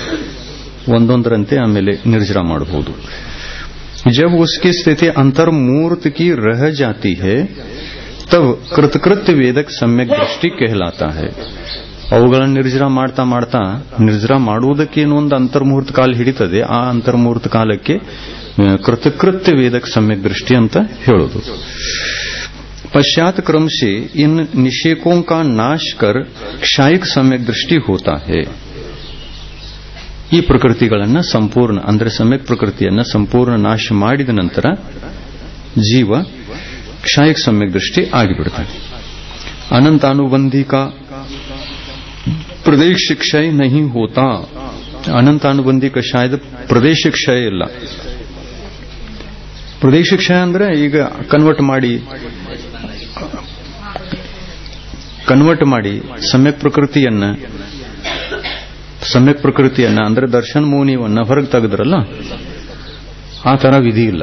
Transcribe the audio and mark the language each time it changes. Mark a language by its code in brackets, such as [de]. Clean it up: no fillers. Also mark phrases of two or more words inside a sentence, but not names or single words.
[kn] ಒಂದೊಂದರಂತೆ ಆಮೇಲೆ ನಿರ್ಜರ ಮಾಡಬಹುದು. [hi] जब उसकी स्थिति अंतर्मूर्त की रह जाती है तब कृतकृत्य वेदक सम्यक दृष्टि कहलाता है. [kn] ಅವುಗಳನ್ನು ನಿರ್ಜರ ಮಾಡ್ತಾ ಮಾಡ್ತಾ ನಿರ್ಜರ ಮಾಡುವುದಕ್ಕೆ ಒಂದು ಅಂತರ್ಮುಹೂರ್ತ ಕಾಲ ಹಿಡಿತದೆ. ಆ ಅಂತರ್ಮುಹೂರ್ತ ಕಾಲಕ್ಕೆ ಕೃತಕೃತ್ಯ ವೇದಕ ಸಮ್ಯಕ್ ದೃಷ್ಟಿ ಅಂತ ಹೇಳೋದು. [hi] पश्चात क्रम से इन निषेकों का नाश कर क्षायिक सम्यक दृष्टि होता है. [kn] ಈ ಪ್ರಕೃತಿಗಳನ್ನ ಸಂಪೂರ್ಣ ಅಂದ್ರೆ ಸಮ್ಯಕ್ ಪ್ರಕೃತಿಯನ್ನ ಸಂಪೂರ್ಣ ನಾಶ ಮಾಡಿದ ನಂತರ ಜೀವ [hi] क्षायिक सम्यक दृष्टि [kn] ಆಗಿಬಿಡುತ್ತಾನೆ. [hi] अनंतानुबंधी का प्रदेश क्षय नहीं होता. अनंतानुबंधी का शायद प्रदेश क्षय ಇಲ್ಲ. [kn] ಪ್ರದೇಶ ಕ್ಷಯ ಅಂದ್ರೆ ಈಗ ಕನ್ವರ್ಟ್ ಮಾಡಿ ಸಮ್ಯಕ್ ಪ್ರಕೃತಿಯನ್ನ ಅಂದ್ರೆ ದರ್ಶನ ಮೌನಿಯವನ್ನ ಹೊರಗೆ ತೆಗೆದ್ರಲ್ಲ, ಆ ತರ ವಿಧಿ ಇಲ್ಲ.